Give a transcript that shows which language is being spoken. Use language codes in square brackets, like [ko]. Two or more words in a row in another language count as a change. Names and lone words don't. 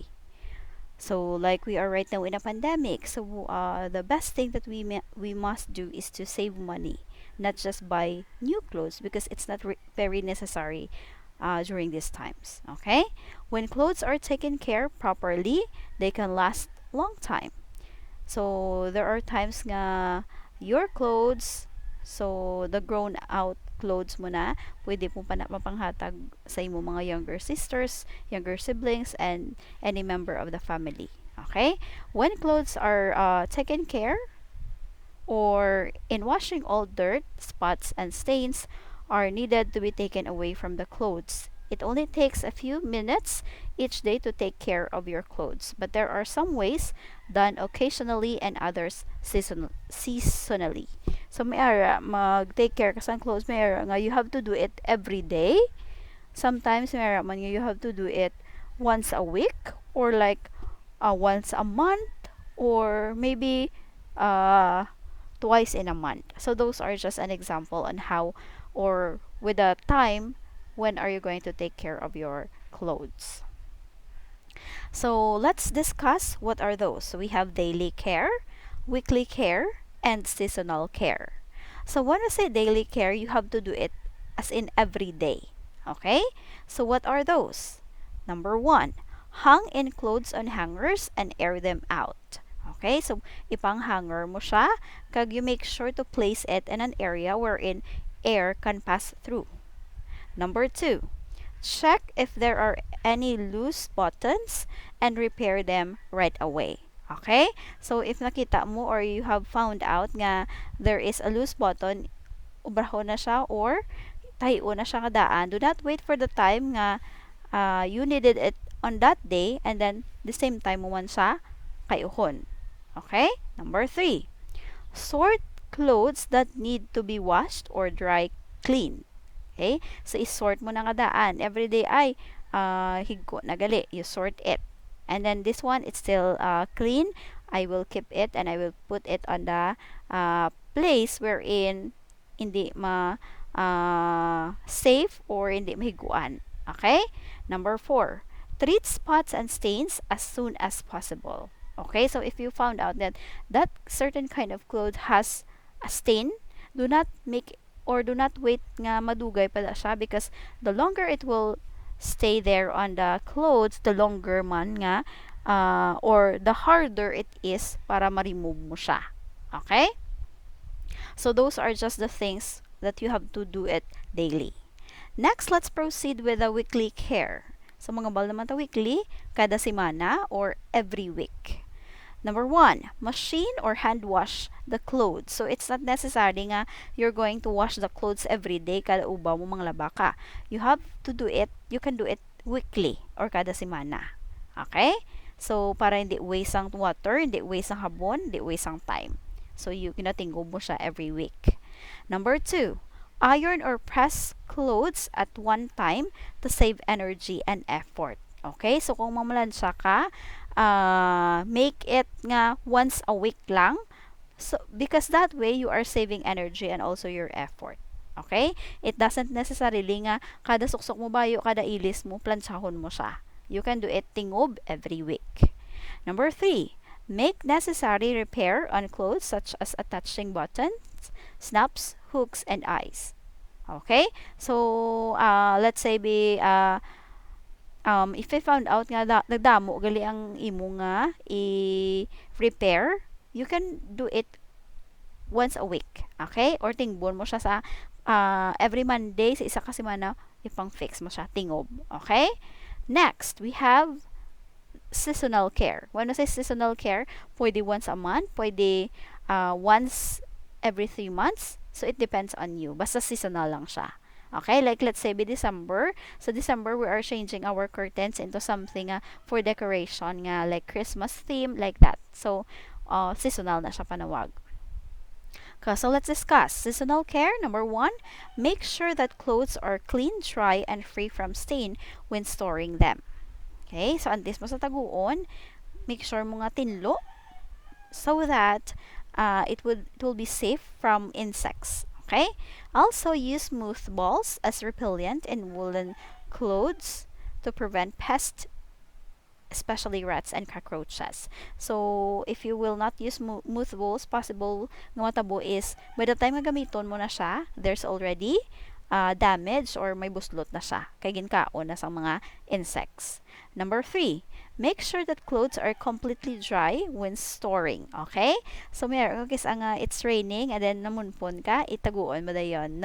[en] So like we are right now in a pandemic, so the best thing that we must do is to save money, not just buy new clothes because it's not very necessary during these times. Okay, when clothes are taken care properly, they can last long time. So there are times nga your clothes, so the grown out clothes [hil] mo na, pwede mo pa na mapanghatag sa imo mga younger [en] sisters, younger siblings, and any member of the family. Okay? When clothes are taken care, or in washing, all dirt, spots, and stains are needed to be taken away from the clothes. It only takes a few minutes each day to take care of your clothes, but there are some ways done occasionally and others seasonally. [hil] So may ara mag-take care ka sa clothes, may ara nga [en] you have to do it every day. Sometimes [hil] may ara man nga [en] you have to do it once a week or like once a month or maybe uh twice in a month. So those are just an example on how or with a time when are you going to take care of your clothes. So let's discuss what are those. So we have daily care, weekly care, and seasonal care. So when I say daily care, you have to do it as in every day. Okay? So what are those? Number 1, hang in clothes on hangers and air them out. Okay? So [hil] ipang hanger mo siya, kag [en] you make sure to place it in an area wherein air can pass through. Number 2, check if there are any loose buttons and repair them right away. Okay? So if [hil] nakita mo [en] or you have found out nga there is a loose button, [hil] ubraho na siya or tahiyo na siya kadaan, [en] do not wait for the time nga you needed it on that day and then the same time [hil] mo man siya kayuhon. [en] Okay? Number 3, sort clothes that need to be washed or dry clean. Okay? So, [hil] isort mo na nga daan. [en] Every day [hil] ay higko na gali. [en] You sort it. And then this one, it's still clean. I will keep it and I will put it on the place wherein [hil] hindi safe [en] or [hil] hindi mahiguan. [en] Okay? Number 4, treat spots and stains as soon as possible. Okay? So, if you found out that that certain kind of cloth has a stain, do not make or do not wait [hil] nga madugay pala siya [en] because the longer it will stay there on the clothes, the longer [hil] man nga [en] or the harder it is [hil] para ma-remove mo siya. [en] Okay? So those are just the things that you have to do it daily. Next, let's proceed with the weekly care. [hil] So mga bal naman ta weekly, kada semana or [en] every week. Number 1, machine or hand wash the clothes. So it's not necessary nga you're going to wash the clothes every day [hil] kada ubaw mo manglaba ka. [en] You have to do it, you can do it weekly or kada semana. Okay? [hil] So para hindi waste ang water, hindi waste ang habon, hindi waste ang time. [en] So you [hil] kinatingog mo siya [en] every week. Number 2, iron or press clothes at one time to save energy and effort. [hil] Okay? So kung mamalansya ka, [en] make it nga once a week lang. So, because that way, you are saving energy and also your effort. Okay? It doesn't necessarily nga [hil] kada suksok mo bayo, kada ilis mo, planchahon mo siya. [en] You can do it tingob every week. Number 3, make necessary repair on clothes such as attaching buttons, snaps, hooks, and eyes. Okay? So, let's say if I found out [hil] nga nagdamo gali ang imo nga i-repair, [en] you can do it once a week. Okay? [hil] Or tingbon mo siya sa [en] every Monday [hil] sa isa ka semana ipang fix mo siya tingob. [en] Okay? Next, we have seasonal care. When I say seasonal care, pwede once a month, pwede once every 3 months. So, it depends on you. [hil] Basta seasonal lang siya. [en] Okay, like let's say by December. So December we are changing our curtains into something for decoration nga like Christmas theme like that. [hil] So seasonal na siya panawag. [en] Okay, so let's discuss seasonal care. Number one, make sure that clothes are clean, dry, and free from stain when storing them. Okay, so [hil] antes mo sa taguon, [en] make sure [hil] mo nga tinlo [en] so that it will be safe from insects. Okay, also use mothballs as repellent in woolen clothes to prevent pests, especially rats and cockroaches. So, if you will not use mothballs, possible [hil] nga matabo [en] is, by the time [hil] nga gamiton mo na siya, [en] there's already damage or [hil] may buslot na siya. Kay ginkaon na sa mga insects. [en] Number 3, make sure that clothes are completely dry when storing. [hil] Okay? So, meron kis nga [en] it's raining and then [hil] namunpon ka, itaguon mo dayon.